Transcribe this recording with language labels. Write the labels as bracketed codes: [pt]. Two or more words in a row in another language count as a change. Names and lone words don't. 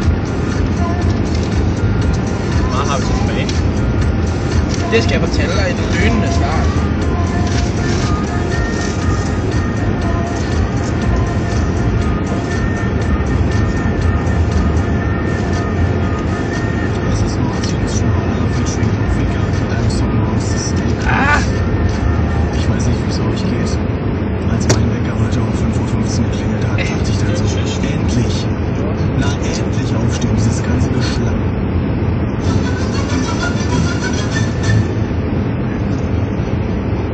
[da] Hvor meget har vi så tilbage? Det skal jeg fortælle dig i den lynende start. [de] Das ist Martins Schmaler featuring Finger mit einem Song aus System. Ich weiß nicht, wie es euch geht. Als mein Wecker heute um 5:15 Uhr geklingelt hat, dachte ich dann so, endlich! Na, endlich aufstehen, dieses ganze Geschlamm.